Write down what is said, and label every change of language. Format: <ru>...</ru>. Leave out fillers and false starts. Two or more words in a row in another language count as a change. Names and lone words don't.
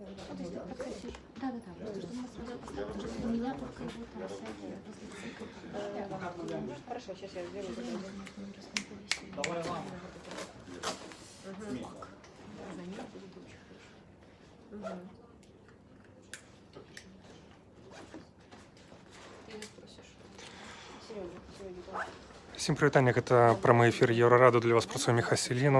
<ru>Да. У меня только его трансляция. Хорошо, сейчас я сделаю. Давай вам.</ru> <be>Всім прывітанне, гэта прамы эфір Еўрараду, для вас працуе Міхась Селіну.</be>